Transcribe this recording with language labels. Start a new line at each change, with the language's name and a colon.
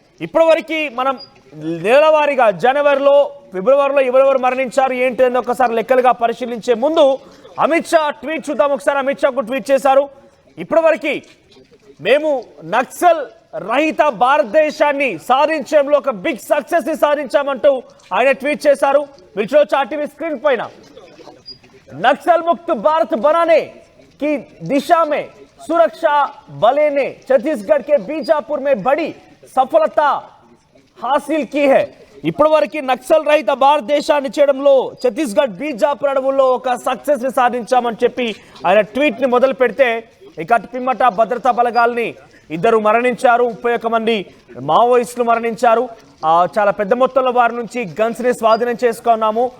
Telugu: ఇప్పటివరకు మనం నెలవారీగా జనవరిలో, ఫిబ్రవరిలో ఎవరెవరు మరణించారు ఏంటి అని ఒకసారి లెక్కలుగా పరిశీలించే ముందు అమిత్ షా ట్వీట్ చూద్దాం. ఒకసారి అమిత్ షాకు ట్వీట్ చేశారు. ఇప్పటివరకు మేము నక్సల్ రహిత భారతదేశాన్ని సాధించడంలో ఒక బిగ్ సక్సెస్ ని సాధించామంటూ ఆయన ట్వీట్ చేశారు. మీరు చూడొచ్చు ఆర్టీవీ స్క్రీన్ పైన.
Hindi: నక్सल मुक्त भारत बनाने की दिशा में सुरक्षा बलों ने छत्तीसगढ़ के बीजापुर में बड़ी सफलता हासिल की है.
Telugu: ఇప్పటివరకు నక్సల్ రహిత భారతదేశాన్ని చేయడంలో ఛత్తీస్గఢ్ బీజాపూర్ అడవుల్లో ఒక సక్సెస్ ని సాధించామని చెప్పి ఆయన ట్వీట్ ని మొదలు పెడితే ఇక పిమ్మట భద్రతా బలగాల్ని 2 మరణించారు. 31 మంది మావోయిస్టులు మరణించారు. చాలా పెద్ద మొత్తంలో వారి నుంచి గన్స్ ని స్వాధీనం చేసుకున్నాము.